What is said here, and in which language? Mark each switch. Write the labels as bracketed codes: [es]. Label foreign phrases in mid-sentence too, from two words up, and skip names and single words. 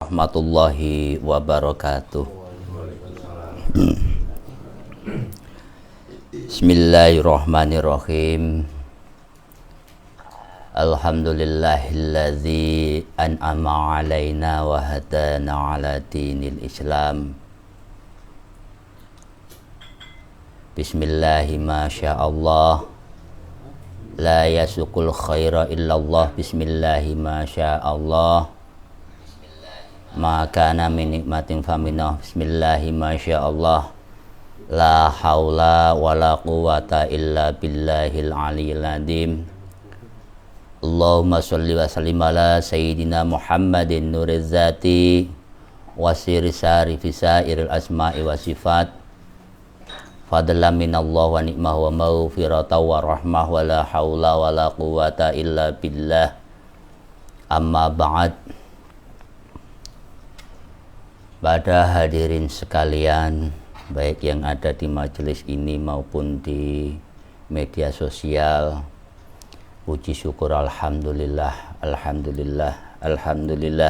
[ar] ورحمة الله وبركاته. بسم الله الرحمن الرحيم. الحمد لله الذي أنعم علينا وهدانا على دين الإسلام. بسم الله ما شاء الله. لا يسوق الخير إلا الله. بسم الله ما شاء الله. ما كان من نعمة فمنه. بسم الله ما شاء الله. لا حول ولا قوة إلا بالله العلي العظيم. اللهم صل وسلم على سيدنا محمد نور الذات والسر الساري في سائر الأسماء والصفات. فضلا من الله ونعمة ومغفرة ورحمة ولا حول ولا قوة إلا بالله. أما بعد. [id] Pada hadirin sekalian, baik yang ada di majelis ini maupun di media sosial, puji syukur alhamdulillah, alhamdulillah, alhamdulillah.